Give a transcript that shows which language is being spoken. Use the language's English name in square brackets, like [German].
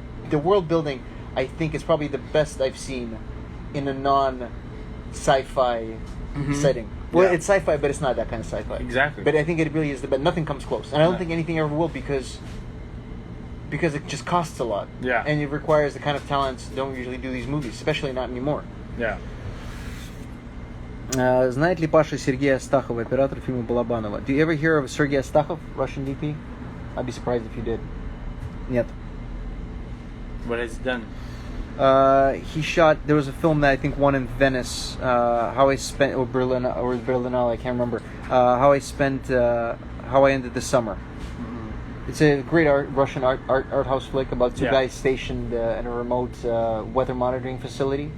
[English] The world building, I think, is probably the best I've seen in a non-sci-fi setting. Well, it's sci-fi, but it's not that kind of sci-fi. Exactly. But I think it really is the best. Nothing comes close, and I don't think anything ever will because it just costs a lot. Yeah. And it requires the kind of talents that don't usually do these movies, especially not anymore. Yeah. [Russian] Знает ли Паша Сергея Астахова, оператор фильма Балабанова? [English] Do you ever hear of Sergei Astahov, Russian DP? I'd be surprised if you did. [Russian] Нет. [English] What has he done? He shot. There was a film that I think won in Venice. How I spent or Berlinale, I can't remember. How I ended the summer. It's a great Russian art house flick about two guys stationed in a remote weather monitoring facility.